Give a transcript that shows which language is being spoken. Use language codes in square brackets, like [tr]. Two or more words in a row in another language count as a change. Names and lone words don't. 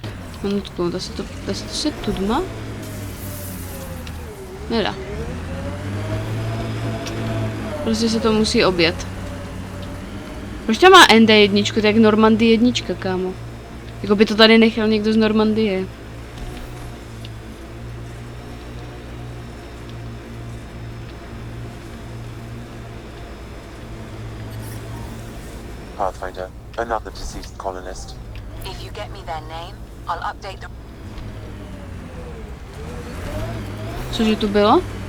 [cs] Minutku, dá se to se tudma? Nedá. Prostě se to musí objet. Proč tam má ND1, tak jak Normandie 1, kámo? Jako by to tady nechal někdo z Normandie. [en] Pathfinder, another deceased colonist. If you get me their name, I'll update the... [cs] Cože tu bylo?